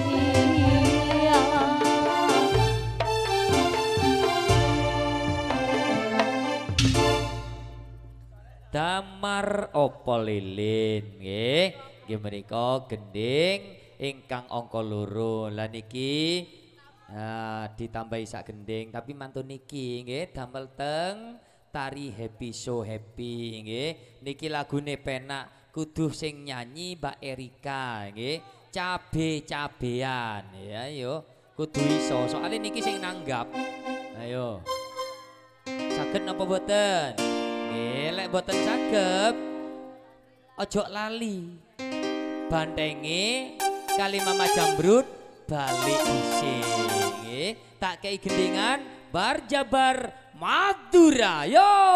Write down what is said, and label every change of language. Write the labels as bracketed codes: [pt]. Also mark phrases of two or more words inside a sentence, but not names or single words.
[jv] damar apa lilin nggih nggih menika gending ingkang angka loro lah niki ditambahi sak gending tapi mantun niki nggih damel teng tari [en] happy so happy [jv] nggih niki lagune penak kudu sing nyanyi Mbak Erika nggih cabe-cabean ya ayo kudu iso soalnya niki sing nanggap ayo saged napa boten nggih lek boten saged ojo lali bandenge kali Mama Jambrut balik isih nggih tak kei gendingan bar Jabar Madura yo